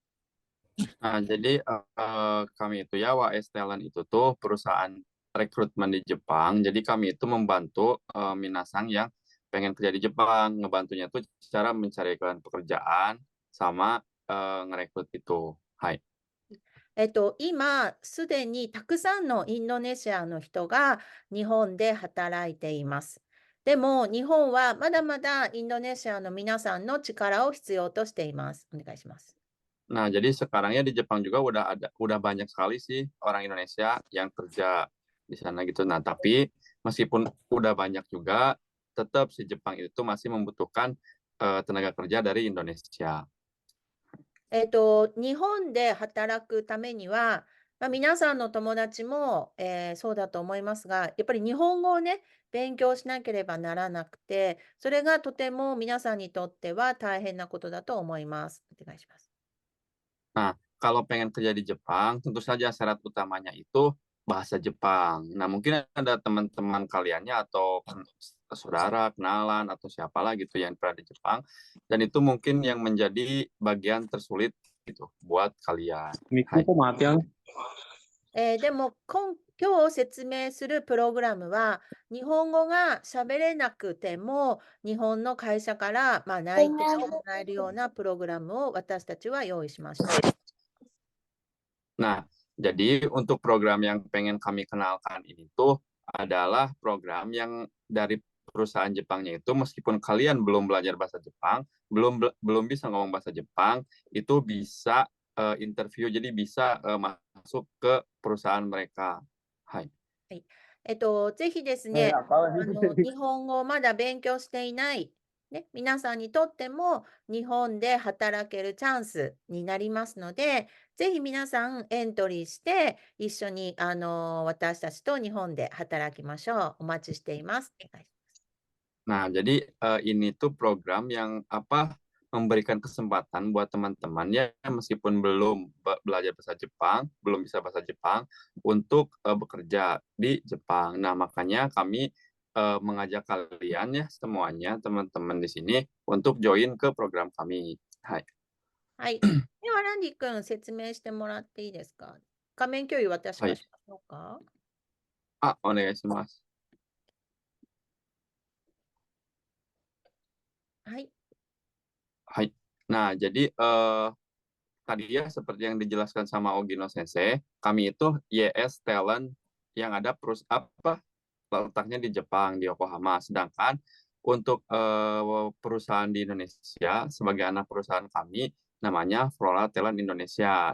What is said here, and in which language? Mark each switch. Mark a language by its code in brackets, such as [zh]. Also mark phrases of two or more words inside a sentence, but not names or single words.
[id] Nah, jadi kami itu ya WAS Talent itu tuh perusahaan rekrutmen di Jepang. Jadi kami itu membantu minasang yang pengen kerja di Jepang, ngebantunya tuh cara mencarikan pekerjaan sama ngerekrut itu. [ja] Hai. 今すでにたくさんのインドネシアの人が日本で働いています。でも日本はまだまだインドネシアの皆さんの力を必要としています。お願いします。 [id] Nah, jadi sekarangnya di Jepang juga udah banyak sekali sih orang Indonesia yang kerja di sana gitu. Nah, tapi meskipun udah banyak juga, tetap si Jepang itu masih membutuhkan tenaga kerja dari Indonesia. [ja] 日本で働くためには、皆さんの友達も、そうだと思いますが、やっぱり日本語をね、勉強しなければならなくて、それがとても皆さんにとっては大変なことだと思います。お願いします。 [id] Nah, kalau pengen kerja di Jepang, tentu saja syarat utamanya itu bahasa Jepang. Nah, mungkin ada teman-teman kaliannya atau saudara, kenalan, atau siapalah gitu yang pernah di Jepang. Dan itu mungkin yang menjadi bagian tersulit gitu buat kalian. [ja] Hai. でも今日説明するプログラムは、日本語が喋れなくても、日本の会社から、内定をもらえるようなプログラムを私たちは用意しました。 [id] Nah, jadi untuk program yang pengen kami kenalkan ini tuh adalah program yang dari perusahaan Jepangnya itu meskipun kalian belum belajar bahasa Jepang, belum bisa ngomong bahasa Jepang, itu bisa interview, jadi bisa masuk ke perusahaan mereka. [ja] Hai. ぜひですね、日本語をまだ勉強していないね、皆さんにとっても日本で働けるチャンスになりますので、ぜひ皆さんエントリーして一緒に私たちと日本で働きましょう。お待ちしています。 [id] Nah, jadi ini tuh program yang memberikan kesempatan buat teman-teman ya meskipun belum belajar bahasa Jepang, belum bisa bahasa Jepang untuk bekerja di Jepang. Nah, makanya kami mengajak kalian ya semuanya teman-teman di sini untuk join ke program kami. [ja] Hai. はい。では、ランディ君、説明してもらっていいですか？画面共有私がしましょうか？お願いします。はい。 Hai. [id] Nah, jadi tadi ya seperti yang dijelaskan sama Ogino Sensei, kami itu YS Talent yang ada letaknya di Jepang, di Yokohama. Sedangkan untuk perusahaan di Indonesia sebagai anak perusahaan kami namanya Flora Talent Indonesia.